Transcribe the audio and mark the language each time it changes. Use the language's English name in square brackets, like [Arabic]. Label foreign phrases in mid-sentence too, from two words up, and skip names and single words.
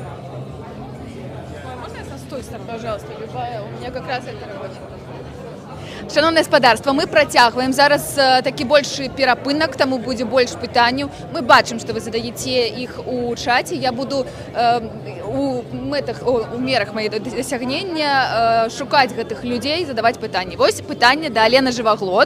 [Russian] Можно я со той стороны, пожалуйста, любая? У меня как раз это рабочая. [Belarusian] Шановне спадарства, мы працягваем. Зараз такі большы перапынак, таму будзе больш пытанняў. Мы бачым, што вы задаеце іх у чаце. Я буду у мерах маіх дасягнення шукаць гэтых людзей, задаваць пытанні. Вось пытанне да Алены Жываглот.